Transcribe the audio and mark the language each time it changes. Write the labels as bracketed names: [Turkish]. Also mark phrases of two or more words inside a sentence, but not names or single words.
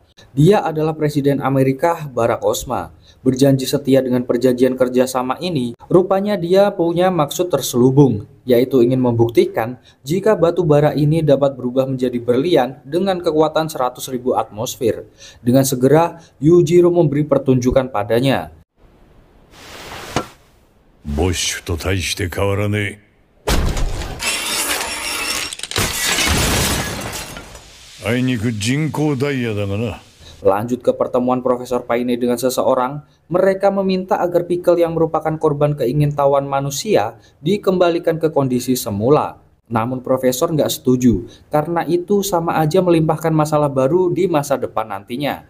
[Indonesian] Dia adalah Presiden Amerika Barack Obama. Berjanji setia dengan perjanjian kerjasama ini, rupanya dia punya maksud terselubung, yaitu ingin membuktikan jika batu bara ini dapat berubah menjadi berlian dengan kekuatan 100.000 atmosfer. Dengan segera, Yujiro memberi pertunjukan padanya. [Japanese] ボッシュと大して変わらねえ。あいにく人工ダイヤだがな。 [Indonesian] Lanjut ke pertemuan Profesor Paine dengan seseorang, Mereka meminta agar Pickle yang merupakan korban keingintahuan manusia dikembalikan ke kondisi semula. Namun Profesor nggak setuju, karena itu sama aja melimpahkan masalah baru di masa depan nantinya.